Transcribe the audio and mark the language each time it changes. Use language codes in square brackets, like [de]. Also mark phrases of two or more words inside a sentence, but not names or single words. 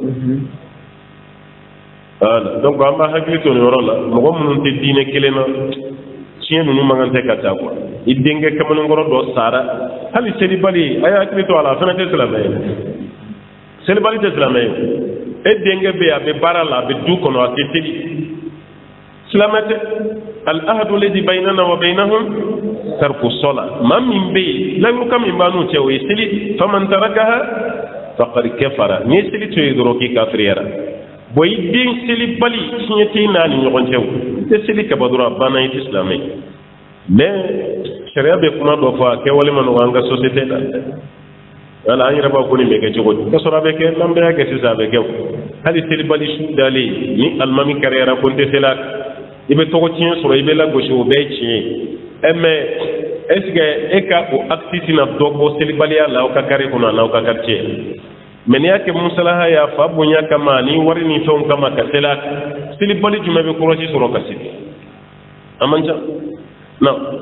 [fr] voilà donc [bm] an b'a hakili to nin yɔrɔ la mɔgɔ minnu tɛ diinɛ kelen na tiɲɛ ninnu man kan tɛ ka taa quoi i denkɛ kamalenkɔrɔ dɔ sara hali selibali a y'a hakili to a la a fana tɛ silamɛ ye selibali tɛ silamɛ ye e denkɛ bɛ yen a bɛ baara la a bɛ du kɔnɔ a tɛ seli silamɛ tɛ [ar] العهد الذي بيننا وبينهم ترك الصلاة [bm] maa min bɛ yen layuruka min b'a n'u cɛ o ye seli [ar] فمن تركها فقد كفر [bm] n'i ye seli to yen dɔrɔn k'i kafiriyara bon i den selibali tiɲɛ tɛ n'a ni ɲɔgɔn cɛ o i tɛ seli kaba dɔrɔn a banna i tɛ silamɛ ye mais sariya bɛ kuma dɔ fɔ a kɛwale ma nɔgɔ an ka société la wala an yɛrɛ b'a ko nin bɛ kɛ cogo di k'a sɔrɔ a bɛ kɛ n'an bɛɛ y'a kɛ sisan a bɛ kɛ o hali selibali su dalen ni alimami kariyara ko n tɛ seli a kan i bɛ tɔgɔ tiɲɛ sɔrɔ i bɛ lagosi o bɛɛ ye tiɲɛ ye [fr] mais est ce que [bm] e ka o acte tɛna dɔ bɔ selibaliya la aw ka kari kɔnɔ a n'aw ka [fr] quartier mais [bm] n'i y'a kɛ musalaha y'a fa bonya kama ni wari ni fɛnw kama ka seli a kan selibali jumɛn bɛ kɔlɔsi sɔrɔ ka seli a man ca non.